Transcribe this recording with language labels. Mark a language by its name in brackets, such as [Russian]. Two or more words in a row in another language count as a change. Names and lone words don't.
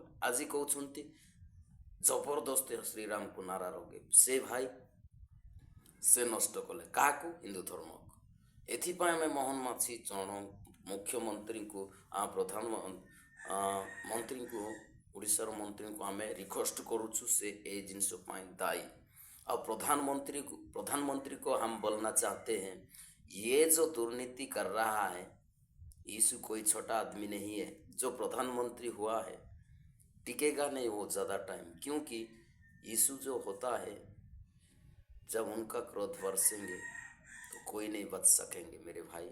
[Odia] ଆଜି କହୁଛନ୍ତି ଜବରଦସ୍ତି ଶ୍ରୀରାମକୁ ନାରା ଲଗେଇବି, ସେ ଭାଇ ସେ ନଷ୍ଟ କଲେ। କାହାକୁ? ହିନ୍ଦୁ ଧର୍ମକୁ। ଏଥିପାଇଁ ଆମେ ମୋହନ ମାଝୀ ଚରଣ ମୁଖ୍ୟମନ୍ତ୍ରୀଙ୍କୁ, ମନ୍ତ୍ରୀଙ୍କୁ, ଓଡ଼ିଶାର ମନ୍ତ୍ରୀଙ୍କୁ ଆମେ ରିକ୍ୱେଷ୍ଟ କରୁଛୁ, ସେ ଏ ଜିନିଷ ପାଇଁ ଦାୟୀ। [Hindi] और प्रधानमंत्री को हम बोलना चाहते हैं, ये जो दुर्नीति कर रहा है, यीशु कोई छोटा आदमी नहीं है। जो प्रधानमंत्री हुआ है टिकेगा नहीं वो ज़्यादा टाइम, क्योंकि यीशु जो होता है, जब उनका क्रोध बरसेंगे तो कोई नहीं बच सकेंगे मेरे भाई।